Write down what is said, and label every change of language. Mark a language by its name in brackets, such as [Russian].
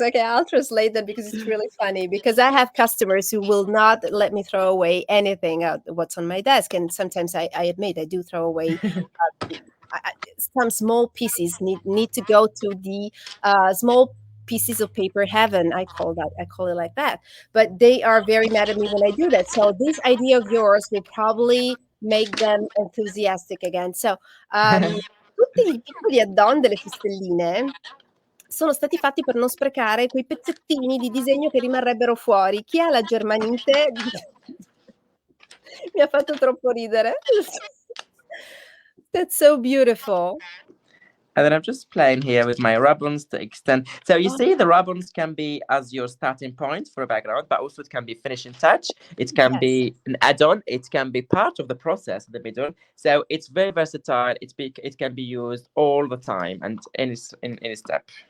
[English] Okay, I'll translate that because it's really funny. Because I have customers who will not let me throw away anything out what's on my desk, and sometimes I admit I do throw away. Some small pieces need to go to the small pieces of paper heaven. I call it like that. But they are very mad at me when I do that. So this idea of yours will probably make them enthusiastic again. [Italian] So tutti i piccoli add-on delle fustelline sono stati fatti per non sprecare quei pezzettini di disegno che rimarrebbero fuori. Chi ha la germanite mi ha fatto troppo ridere. [English] That's so beautiful. And then I'm just playing here with my ribbons to extend. So you see the ribbons can be as your starting point for a background, but also it can be finishing touch. It can Yes. be an add-on. It can be part of the process in the middle. So it's very versatile. It can be used all the time and in any step.